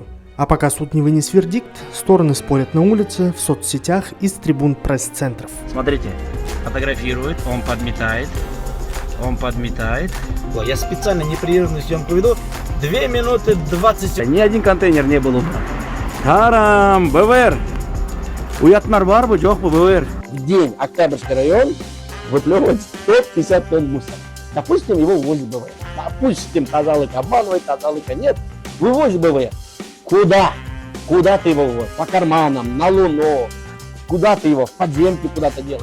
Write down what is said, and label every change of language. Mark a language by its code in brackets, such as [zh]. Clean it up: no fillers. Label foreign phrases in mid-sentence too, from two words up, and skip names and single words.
[ru] А пока суд не вынес вердикт, стороны спорят на улице, в соцсетях и с трибун пресс-центров. Смотрите, фотографирует, он подметает. Я специально непрерывную съемку веду. 2 минуты 20 секунд. Ни один контейнер не был убран. [ky] Тарам, БВР. Уятмар бар бу, жоқ бу БВР. [ru] В день Октябрьский район выплевывает 150 тонн мусора. Допустим, его вывозит БВР. Допустим, Тазалык обманывает, Тазалыка нет. Вывозит БВР. Куда? Куда ты его вывозишь? По карманам, на Луну. Куда ты его? В подземке куда-то делаешь?